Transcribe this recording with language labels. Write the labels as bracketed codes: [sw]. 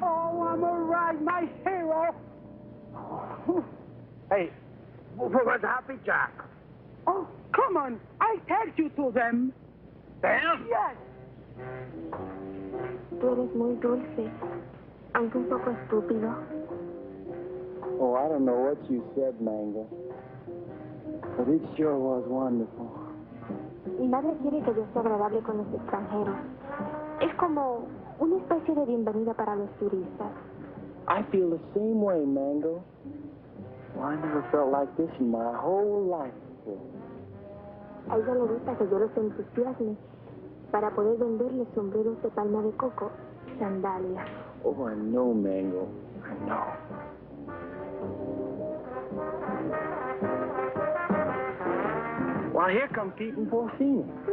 [en] Oh, I'm all right, my hero. Hey, where's Happy Jack? Oh, come on. I take you to them. Them? Yes. [es] Tú eres muy dulce, aunque un poco estúpido. [en] Oh, I don't know what you said, Mango. But it sure was wonderful. [es] Mi madre quiere que yo sea agradable con los extranjeros. Es como una especie de bienvenida para los turistas. [en] I feel the same way, Mango. Well, I never felt like this in my whole life before. [es] A ella le gusta que yo los entusiasme para poder venderle sombreros de palma de coco y sandalias. [en] Oh, I know, Mango. I know. Well, here come Pete and Porcini.